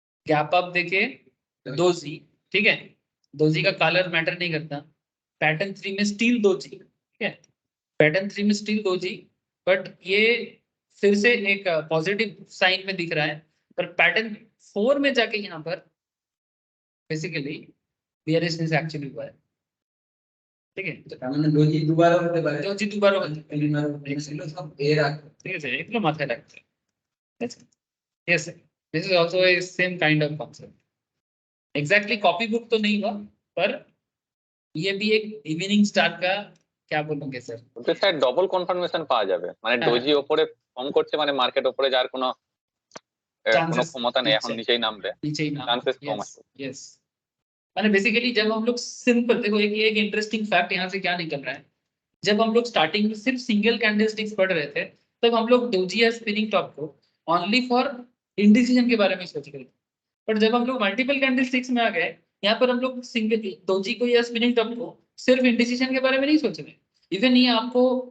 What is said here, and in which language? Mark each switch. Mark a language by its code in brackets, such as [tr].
[hi] Gap up देके doji ठीक है दोजी का कलर मैटर नहीं करता पैटर्न 3 में स्टील दोजी ठीक है पैटर्न 3 में स्टील दोजी बट ये फिर से एक पॉजिटिव साइन में दिख रहा है पर पैटर्न 4 में जाके यहाँ पर बेसिकली बियरिशनेस एक्चुअली हुआ है ठीक है तो [bn] তার মানে ডোজি দুবারও হতে পারে [hi] दोजी दोबारा होता है [bn] এগুলো সব এর আগে ঠিক আছে এগুলো মাথায় রাখতে হবে ঠিক আছে [en] yes sir. this is also a same kind of concept exactly copy book [hi] तो नहीं हुआ पर ये भी एक इवनिंग स्टार का क्या बोलोगे सर [bn] বলতে স্যার ডবল কনফার্মেশন পাওয়া যাবে, মানে হ্যাঁ। ডোজি ওপরে কম করছে মানে মার্কেট ওপরে যাওয়ার কোনো কোনো [en] Chances [bn] ক্ষমতা নেই, এখন নিচে। নিচেই নামবে, [hi] नीचे ही नाम [bn] চান্সেস কম [en] yes [bn] আছে। [hi] yes मैंने बेसिकली जब हम लोग सिंपल देखो एक इंटरेस्टिंग फैक्ट यहाँ से क्या निकल रहा है जब हम लोग स्टार्टिंग में सिर्फ सिंगल कैंडलस्टिक्स पढ़ रहे थे तब हम लोग डोजी या स्पिनिंग टॉप को ओनली फॉर इंडिसीजन के बारे में सोच रहे थे बट जब हम लोग मल्टीपल कैंडलस्टिक्स में आ गए यहाँ पर हम लोग सिंगल डोजी को या स्पिनिंग टॉप को सिर्फ इंडिसीजन के बारे में नहीं सोच रहे इवन ये आपको